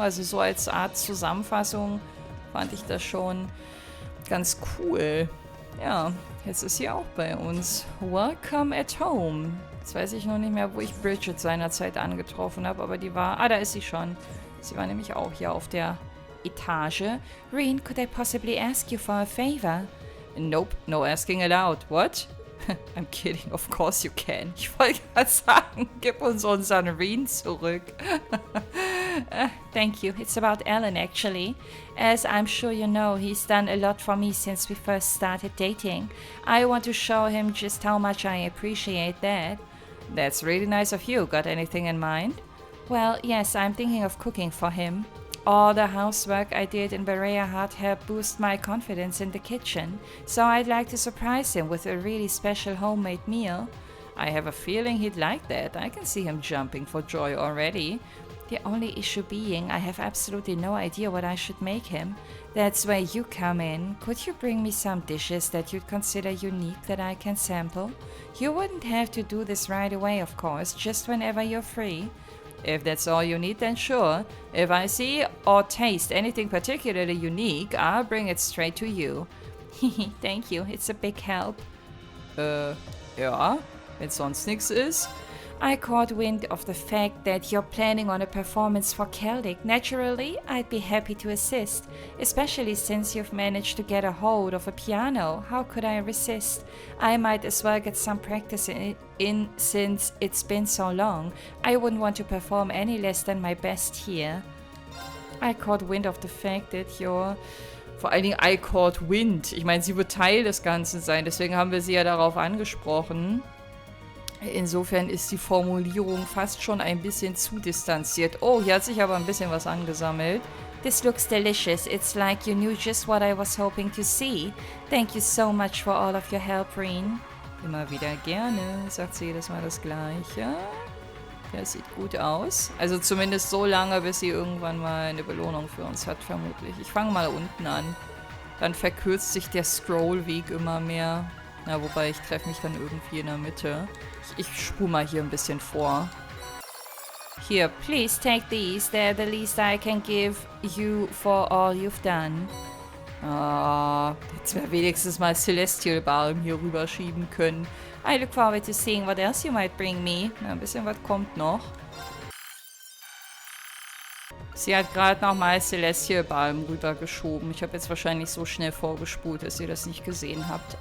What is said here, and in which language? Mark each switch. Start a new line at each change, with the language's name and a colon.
German: Also so als Art Zusammenfassung fand ich das schon ganz cool. Ja, jetzt ist sie auch bei uns.
English: Welcome at home.
German: Jetzt weiß ich noch nicht mehr, wo ich Bridget seinerzeit angetroffen habe, aber die war... Ah, da ist sie schon. Sie war nämlich auch hier auf der Etage.
English: Reen, could I possibly ask you for a favor? Nope, no asking allowed. What? I'm kidding, of course you can.
German: Ich wollte gerade sagen, gib uns unseren Reen zurück.
English: Thank you. It's about Alan, actually. As I'm sure you know, he's done a lot for me since we first started dating. I want to show him just how much I appreciate that. That's really nice of you. Got anything in mind? Well, yes, I'm thinking of cooking for him. All the housework I did in Berea Hut helped boost my confidence in the kitchen, so I'd like to surprise him with a really special homemade meal. I have a feeling he'd like that. I can see him jumping for joy already. The only issue being I have absolutely no idea what I should make him. That's where you come in. Could you bring me some dishes that you'd consider unique that I can sample? You wouldn't have to do this right away, of course, just whenever you're free. If that's all you need, then sure. If I see or taste anything particularly unique, I'll bring it straight to you. Thank you, it's a big help.
German: Ja, wenn sonst nichts ist.
English: I caught wind of the fact that you're planning on a performance for Celdic. Naturally, I'd be happy to assist, especially since you've managed to get a hold of a piano. How could I resist? I might as well get some practice in since it's been so long. I wouldn't want to perform any less than my best here. I caught wind of the fact that you're...
German: Vor allen Dingen
English: I caught wind.
German: Ich meine, sie wird Teil des Ganzen sein, deswegen haben wir sie ja darauf angesprochen. Insofern ist die Formulierung fast schon ein bisschen zu distanziert. Oh, hier hat sich aber ein bisschen was angesammelt.
English: This looks delicious. It's like you knew just what I was hoping to see. Thank you so much for all of your help, Reen.
German: Immer wieder gerne, sagt sie jedes Mal das Gleiche. Das sieht gut aus. Also zumindest so lange, bis sie irgendwann mal eine Belohnung für uns hat, vermutlich. Ich fange mal unten an. Dann verkürzt sich der Scrollweg immer mehr. Na, wobei ich treffe mich dann irgendwie in der Mitte. Ich spule mal hier ein bisschen vor.
English: Here, please take these. They're the least I can give you for all you've done.
German: Ah, jetzt wäre wenigstens mal Celestial Balm hier rüberschieben können.
English: I look forward to seeing what else you might bring me.
German: Na, ein bisschen was kommt noch. Sie hat gerade nochmal Celestial Balm rübergeschoben. Ich habe jetzt wahrscheinlich so schnell vorgespult, dass ihr das nicht gesehen habt.